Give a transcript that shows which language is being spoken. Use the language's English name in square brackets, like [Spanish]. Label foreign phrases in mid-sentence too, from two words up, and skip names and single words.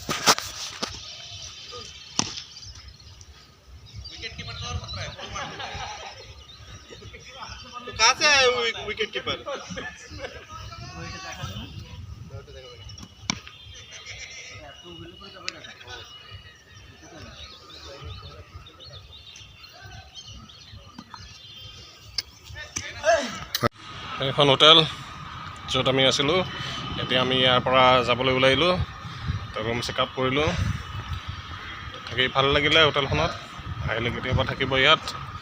[Hindi] विकेट कीपर तो और खतरा है। कहाँ से आए विकेट कीपर [Assamese] এখন হোটেল য'ত আমি আছিলোঁ এতিয়া আমি ইয়াৰ পৰা যাবলৈ ওলাইলোঁ তো [English] room check up [Assamese] কৰিলোঁ থাকি ভাল লাগিলে হোটেলখনত আহিলে কেতিয়াবা থাকিব ইয়াত